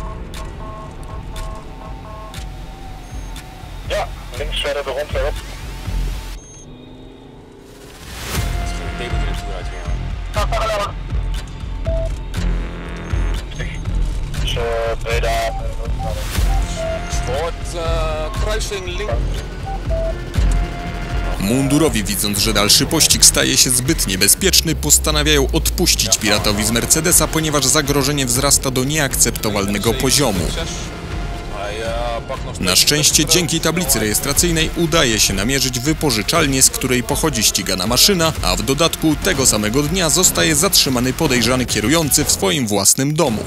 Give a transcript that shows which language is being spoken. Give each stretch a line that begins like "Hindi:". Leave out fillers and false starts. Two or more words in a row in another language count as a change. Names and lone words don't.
Dutch: Ja, links verder de rondweg op. Het is geen tegendrift uitgegaan. Dus Breda. Sport, kruising links.
Polish: Mundurowi, widząc, że dalszy pościg staje się zbyt niebezpieczny, postanawiają odpuścić piratowi z Mercedesa, ponieważ zagrożenie wzrasta do nieakceptowalnego poziomu. Na szczęście dzięki tablicy rejestracyjnej udaje się namierzyć wypożyczalnię, z której pochodzi ścigana maszyna, a w dodatku tego samego dnia zostaje zatrzymany podejrzany kierujący w swoim własnym domu.